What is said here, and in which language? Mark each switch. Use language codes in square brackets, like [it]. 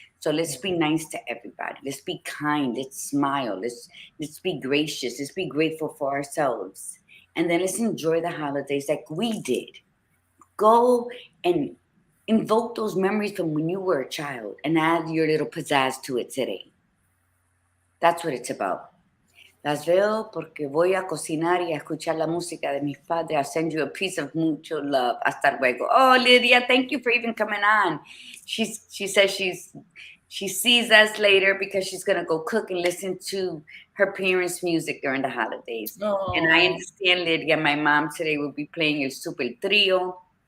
[en] So let's be nice to everybody. Let's be kind. Let's smile. Let's be gracious. Let's be grateful for ourselves. And then let's enjoy the holidays like we did. Go and invoke those memories from when you were a child and add your little pizzazz to it today. That's what it's about. [es] Las veo porque voy a cocinar y a escuchar la música de mis padres. [en] I'll send you a piece of mucho love. [es] Hasta luego. [en] Oh, Lydia, thank you for even coming on. She says she sees us later because she's gonna go cook and listen to her parents' music during the holidays. And I Oh, understand, Lydia, my mom today will be playing El Super Trio.